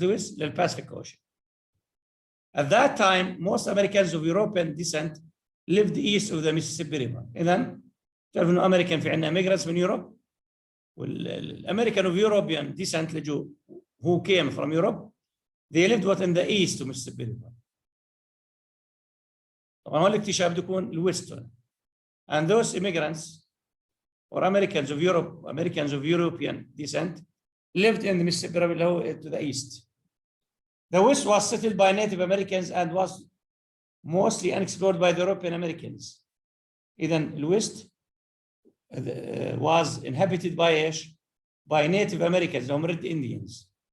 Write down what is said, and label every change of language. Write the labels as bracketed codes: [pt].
[en] Louis to the Pacific Ocean. At that time, most Americans of European descent lived east of the Mississippi River. [ar] إذن تعرف إنه أمريكان في عندنا [en] immigrants من Europe, والأمريكان of European descent اللي who came from Europe, they lived what in the east of Mississippi River. [ar] طبعا هون الاكتشاف بده يكون الويست. [en] And those immigrants or Americans of Europe, Americans of European descent lived in the Mississippi River to the east. The West was settled by Native Americans and was mostly unexplored by the European Americans. Even the West was inhabited by Native Americans, هم Red Indians.